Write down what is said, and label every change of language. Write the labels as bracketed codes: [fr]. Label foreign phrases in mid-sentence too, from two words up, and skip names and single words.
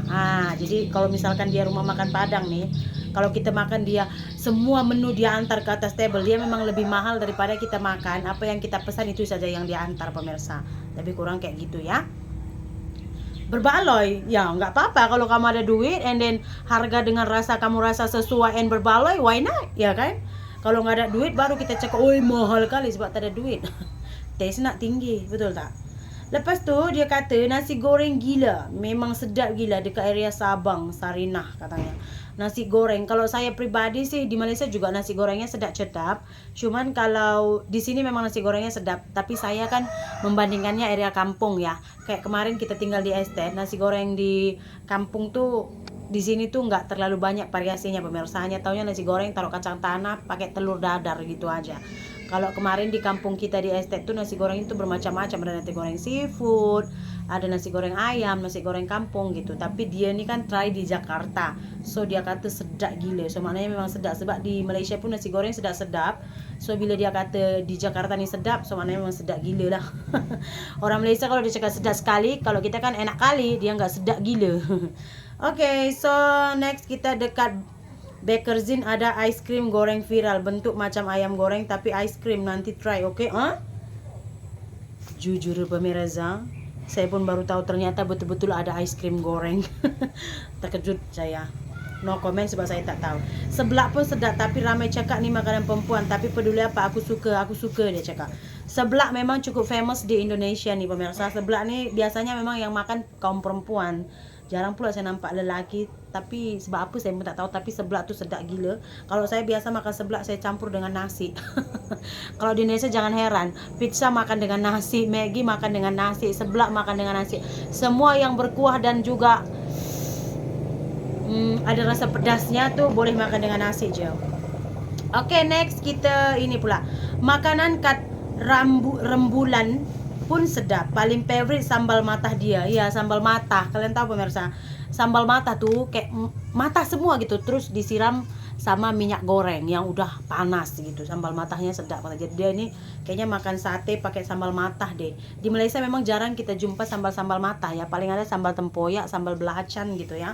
[id] Jadi kalau misalkan dia rumah makan Padang nih, kalau kita makan dia semua menu dia antar ke atas table, dia memang lebih mahal daripada kita makan apa yang kita pesan itu saja yang dia antar pemirsa. Lebih kurang kayak gitu ya. [ms] Berbaloi ya nggak apa-apa kalau kamu ada duit [en] and then [ms] harga dengan rasa kamu rasa sesuai and berbaloi, [en] why not [ms] ya kan. Kalau nggak ada duit baru kita cakap oi mahal kali sebab tak ada duit. Taste nak tinggi, betul tak? Lepas tu dia kata nasi goreng gila, memang sedap gila dekat area Sabang, Sarinah katanya. [id] Nasi goreng, kalau saya pribadi sih di Malaysia juga nasi gorengnya sedap. Cuman kalau di sini memang nasi gorengnya sedap, tapi saya kan membandingkannya area kampung ya. Kayak kemarin kita tinggal di estate, nasi goreng di kampung tuh di sini tuh nggak terlalu banyak variasinya pemirsa, hanya taunya nasi goreng taruh kacang tanah pakai telur dadar gitu aja. Kalau kemarin di kampung kita di estate tuh nasi goreng itu bermacam-macam, ada nasi goreng seafood, ada nasi goreng ayam, nasi goreng kampung gitu. [ms] Tapi dia ini kan try di Jakarta, so dia kata sedap gila. So maknanya memang sedap, sebab di Malaysia pun nasi goreng sedap-sedap. So bila dia kata di Jakarta ni sedap, so maknanya memang sedap gila lah. Orang Malaysia kalau dia cakap sedap sekali, kalau kita kan enak kali, dia nggak sedap gila. [en] Okay, so next [ms] kita dekat Bakerzin, ada [en] ice cream [ms] goreng viral bentuk macam ayam goreng tapi [en] ice cream, [ms] nanti try. Okay? [id] Jujur pemirsa, saya pun baru tahu ternyata betul-betul ada [en] ice cream [id] goreng. [ms] Terkejut saya. [en] No comment [ms] sebab saya tak tahu. Seblak pun sedap, tapi ramai cakap ni makanan perempuan, tapi peduli apa, aku suka dia cakap. [id] Seblak memang cukup famous di Indonesia nih pemirsa. [ms] Seblak ni biasanya memang yang makan kaum perempuan. Jarang pula saya nampak lelaki, tapi sebab apa saya pun tak tahu, tapi seblak tu sedap gila. Kalau saya biasa makan seblak, saya campur dengan nasi. Kalau di Indonesia jangan heran, pizza makan dengan nasi, Maggi makan dengan nasi, seblak makan dengan nasi. Semua yang berkuah dan juga ada rasa pedasnya tuh boleh makan dengan nasi je. Oke, next kita ini pula. Makanan kat rembulan pun sedap. Paling favorite sambal matah dia. Ya, sambal matah. [id] Kalian tahu pemirsa, sambal matah tuh kayak matah semua gitu, terus disiram sama minyak goreng yang udah panas gitu. Sambal matahnya sedap. Jadi dia ini kayaknya makan sate pakai sambal matah deh. [ms] Di Malaysia memang jarang kita jumpa sambal-sambal matah ya. Paling ada sambal tempoyak, sambal belacan gitu ya.